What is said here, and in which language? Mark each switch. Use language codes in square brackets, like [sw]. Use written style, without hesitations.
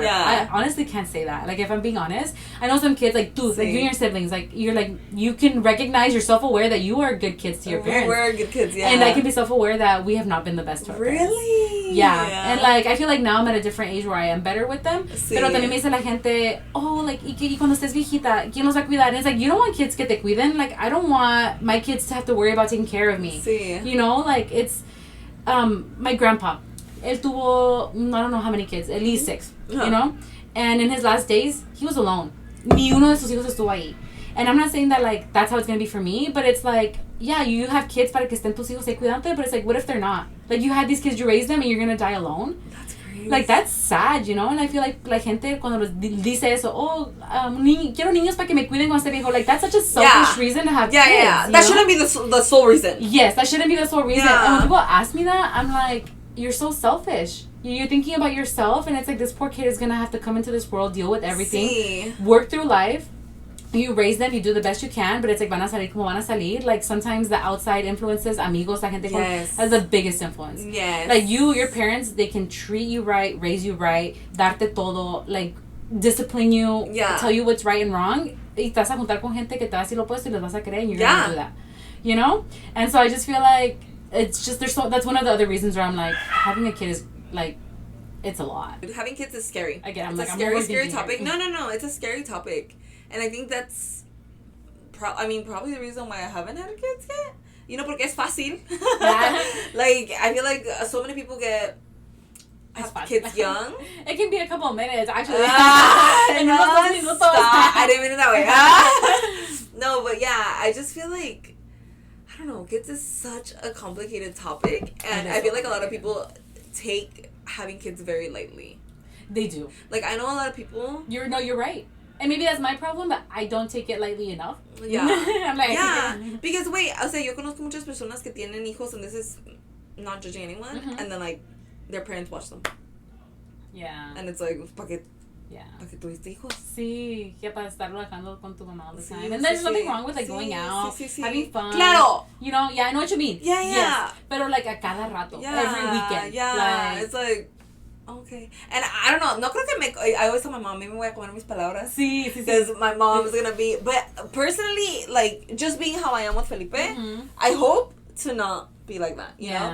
[en] I honestly can't say that. Like, if I'm being honest, I know some kids, like, dude, like, you and your siblings, like, you can recognize, you're self-aware that you are good kids to your parents. We're good kids, yeah. And I can be self-aware that we have not been the best to our parents. Really? Yeah. And, like, I feel like now I'm at a different age where I am better with them. [es] Pero también me dice la gente, oh, like, y cuando estés viejita, ¿quién los va a cuidar? [en] And it's like, you don't want kids [es] que te cuiden. [en] Like, I don't want my kids to have to worry about taking care of me. [es] Sí. [en] You know, like, it's, my grandpa, [es] él tuvo, [en] I don't know how many kids, at least 6, you know? And in his last days, he was alone. [es] Ni uno de sus hijos estuvo ahí. [en] And I'm not saying that, like, that's how it's going to be for me, but it's like, yeah, you have kids [es] para que estén tus hijos ahí cuidante, [en] but it's like, what if they're not? Like, you had these kids, you raised them, and you're going to die alone? That's crazy. Like, that's sad, you know? And I feel like [es] la gente cuando dice eso, oh, quiero niños para que me cuiden cuando esté viejo. [en] Like, that's such a selfish reason to have kids. Yeah. That shouldn't be the sole reason. Yes, that shouldn't be the sole reason. Yeah. And when people ask me that, I'm like, you're so selfish. You're thinking about yourself, and it's like, this poor kid is going to have to come into this world, deal with everything, work through life. You raise them, you do the best you can, but it's like, [es] van a salir como van a salir. [en] Like, sometimes the outside influences, [es] amigos, la gente, [en] has the biggest influence. Yes. Like, your parents, they can treat you right, raise you right, [es] darte todo, [en] like, discipline you, tell you what's right and wrong. [es] Y te vas a juntar con gente que te va a decir lo opuesto y les vas a creer, [en] and you're going to do that. You know? And so I just feel like, it's just, that's one of the other reasons where I'm like, having a kid is, like, it's a lot. Having kids is scary. Again, it's a scary topic. No, it's a scary topic. And I think that's, probably the reason why I haven't had kids yet. You know, [es] porque es fácil. [en] Like, I feel like so many people have kids young. It can be a couple of minutes, actually. I didn't mean it that way. No, but yeah, I just feel like, I don't know, kids is such a complicated topic. And I feel like a lot of people take having kids very lightly. They do. Like, I know a lot of people. You're right. And maybe that's my problem, but I don't take it lightly enough. Yeah. I'm like, because wait, [es] o sea, yo conozco muchas personas que tienen hijos, [en] and this is not judging anyone, and then, like, their parents watch them. Yeah. And it's like, [es] ¿pa qué tuviste hijos? Sí, que para estarlo dejando con tu mamá [en] all the time. And there's nothing wrong with, like, going out, having fun. [es] Claro. [en] You know, yeah, I know what you mean. Yeah. Yes. [es] Pero, [en] like, [es] a cada rato. [en] Every weekend. Yeah. Like, it's like, okay. And I don't know, [es] no creo que [en] I always tell my mom, maybe [es] voy a comer mis palabras. Sí. [en] Because my mom's gonna be, but personally, like, just being how I am with Felipe, I hope to not be like that, you know?